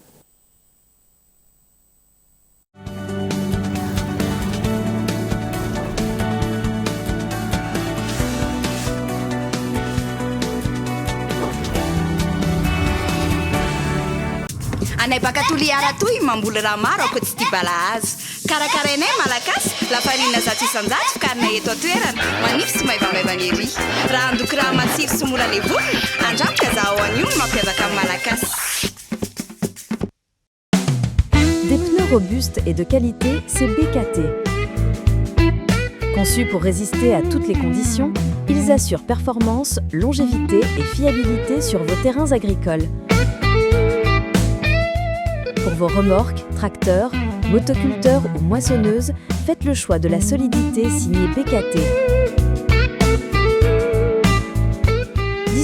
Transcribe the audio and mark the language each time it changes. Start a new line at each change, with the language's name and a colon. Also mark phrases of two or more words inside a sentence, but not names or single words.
Malagasy: Anay baka Toliara toy mamboly raha maro ako tsy tia balahazo. Karakarainay malagasy lafarina zato isan-jato fikarinay eto an-toerana manify sy maivamaivana ery. Raha andoky raha matsiro sy mora levona andramika zaho an'io no mampiavaka amin'ny malagasy.
French: Des pneus robustes et de qualité, c'est BKT. Conçus pour résister à toutes les conditions, ils assurent performance, longévité et fiabilité sur vos terrains agricoles. Pour vos remorques, tracteurs, motoculteurs ou moissonneuses, faites le choix de la solidité signée BKT.